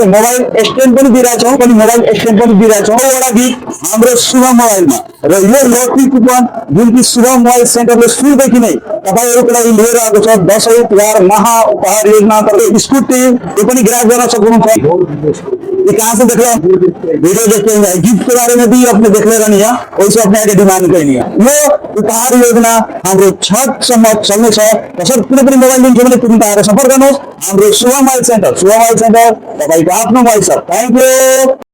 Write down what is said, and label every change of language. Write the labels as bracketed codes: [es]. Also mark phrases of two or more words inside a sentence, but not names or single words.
[en] mobile stand [ne] पनि दिइरहेछौँ [en] mobile stand [ne] पनि दिइरहेछौँ एउटा गिफ्ट हाम्रो शुभ मोबाइलमा। र यो [en] lucky coupon [ne] जुन कि शुभ मोबाइल सेन्टरले सुरुदेखि नै तपाईँहरूको लागि लिएर आएको छ दसैँ तिहार महा उपहार योजना अन्तर्गत स्कुटी यो पनि ग्राब गर्न सक्नुहुन्छ। [hi] ये कहाँ से देख रहे हैं? वीडियो देखते हैं। गिफ्ट के बारे में भी अपने देख ले रहे हैं, वैसे अपने आगे डिमांड करेंगे। [ne] यो उपहार योजना हाम्रो छठसम्म चल्नेछ। त्यसैले कुनै पनि मोबाइल लिन्छ भने तुरुन्त आएर सम्पर्क गर्नुहोस् हाम्रो शुभ मोबाइल सेन्टर। शुभ मोबाइल सेन्टर तपाईँको आफ्नो मोबाइल छ। [en] thank you.